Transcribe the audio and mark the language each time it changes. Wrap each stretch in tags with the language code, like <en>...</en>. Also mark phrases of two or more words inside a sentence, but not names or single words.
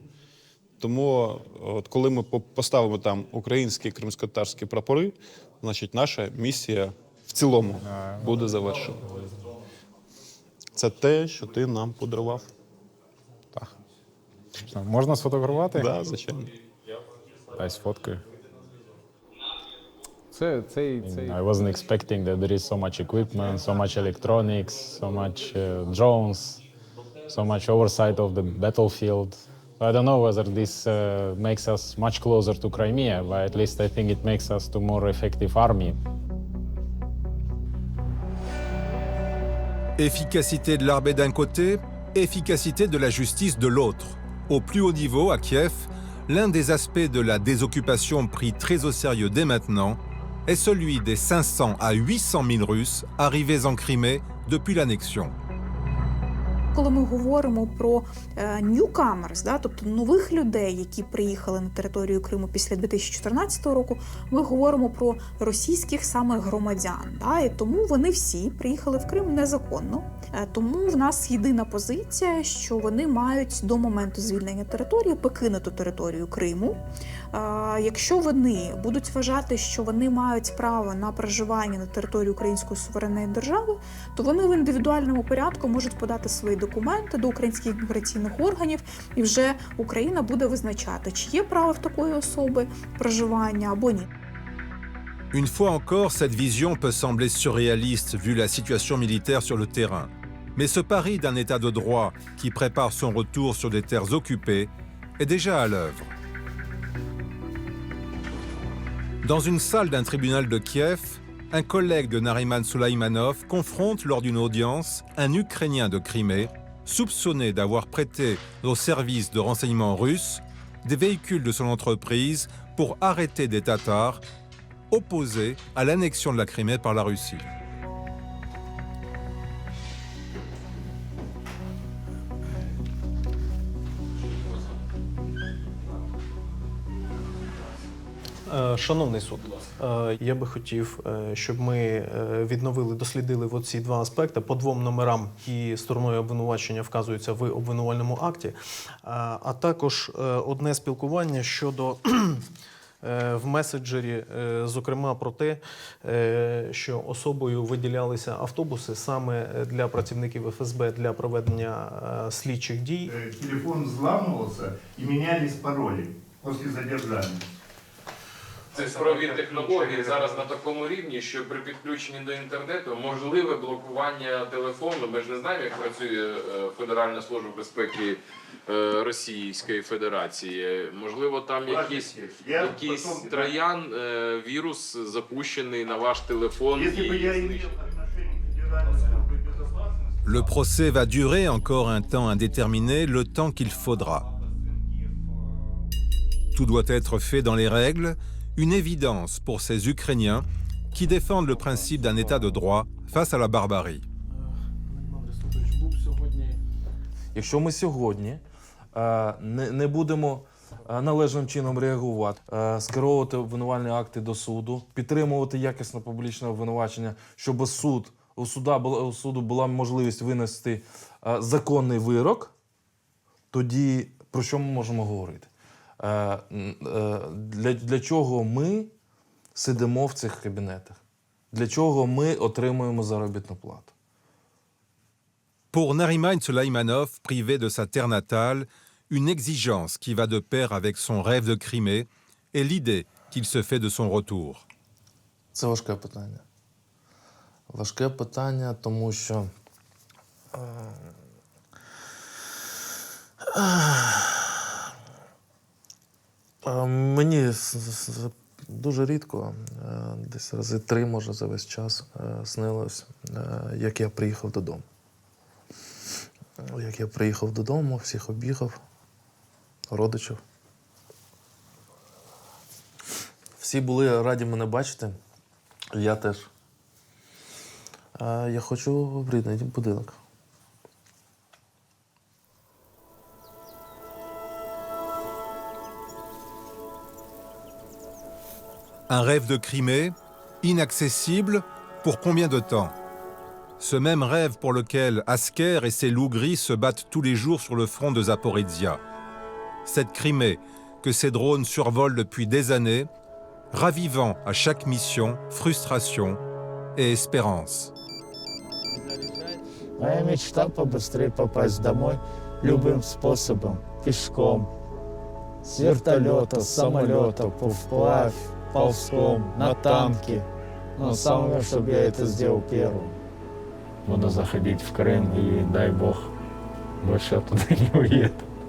<uk>Тому, от коли ми поставимо там українські і кримськотатарські прапори, значить наша місія в цілому буде завершена. Це те, що ти нам подарував. Так. Можна сфотографувати? Так, звичайно. Дай сфоткаю.</uk> <en>I wasn't expecting that there is so much equipment, so much electronics, so much drones, so much oversight of the battlefield. I don't know whether this makes us much closer to Crimea, but at least I think it makes us to more effective army.</en> <fr>Efficacité de l'armée d'un côté, efficacité de la justice de l'autre. Au plus haut niveau, à Kiev, l'un des aspects de la désoccupation pris très au sérieux dès maintenant est celui des 500 à 800 000 Russes arrivés en Crimée depuis l'annexion.</fr> <uk>Коли ми говоримо про newcomers, тобто нових людей, які приїхали на територію Криму після 2014 року, ми говоримо про російських саме громадян. І тому вони всі приїхали в Крим незаконно. Тому в нас єдина позиція, що вони мають до моменту звільнення території покинути територію Криму. Якщо вони будуть вважати, що вони мають право на проживання на території Української суверенної держави, то вони в індивідуальному порядку можуть подати свої документи до українських міграційних органів, і вже Україна буде визначати, чи є право в такої особи проживання або ні.</uk> <fr>Une fois encore, cette vision peut sembler surréaliste vu la situation militaire sur le terrain. Mais ce pari d'un état de droit qui prépare son retour sur des terres occupées est déjà à l'œuvre. Dans une salle d'un tribunal de Kiev, un collègue de Nariman Soleimanov confronte lors d'une audience un Ukrainien de Crimée soupçonné d'avoir prêté au service de renseignement russe des véhicules de son entreprise pour arrêter des Tatars opposés à l'annexion de la Crimée par la Russie.</fr> <uk>Шановний суд, я би хотів, щоб ми відновили, дослідили оці два аспекти по двом номерам, які стороною обвинувачення вказуються в обвинувальному акті, а також одне спілкування щодо в меседжері, зокрема про те, що особою виділялися автобуси саме для працівників ФСБ для проведення слідчих дій.</uk> <ru>Телефон взламывался и менялись пароли после задержания.</ru> <uk>Цифрові технології зараз на такому рівні, що при підключенні до інтернету можливе блокування телефону. Ми ж не знаємо, як працює Федеральна служба безпеки Російської Федерації. Можливо, там якийсь троян, вірус запущений на ваш телефон.</uk> <fr>Le procès va durer encore un temps indéterminé, le temps qu'il faudra. Tout doit être fait dans les règles, une évidence pour ces Ukrainiens qui défendent le principe d'un état de droit face à la barbarie.</fr> <uk>Якщо ми сьогодні не будемо належним чином реагувати, скеровувати обвинувальні акти до суду, підтримувати якісне публічне обвинувачення, щоб у суду була можливість винести законний вирок, тоді про що ми можемо говорити? Для чого ми сидимо в цих кабінетах? Для чого ми отримуємо заробітну плату?</uk> <fr>Pour Nariman Soleimanov, privé de sa terre natale, une exigence qui va de pair avec son rêve de Crimée et l'idée qu'il se fait de son retour.</fr> <uk>Це важке питання. Важке питання, тому що мені дуже рідко, десь рази 3, може, за весь час снилось, як я приїхав додому. Як я приїхав додому, всіх об'їхав, родичів. Всі були раді мене бачити, я теж. Я хочу в рідний будинок.</uk> <fr>Un rêve de Crimée, inaccessible, pour combien de temps? Ce même rêve pour lequel Asker et ses loups gris se battent tous les jours sur le front de Zaporizhia. Cette Crimée que ces drones survolent depuis des années, ravivant à chaque mission frustration et espérance.</fr> <ru>Моя мечта побыстрее попасть домой любым способом, пешком, с вертолета, с самолета, вплавь, ползком, на танке. Но самое, чтобы я это сделал первым. Буду заходить в Крым и, дай Бог, больше оттуда не уеду.</ru>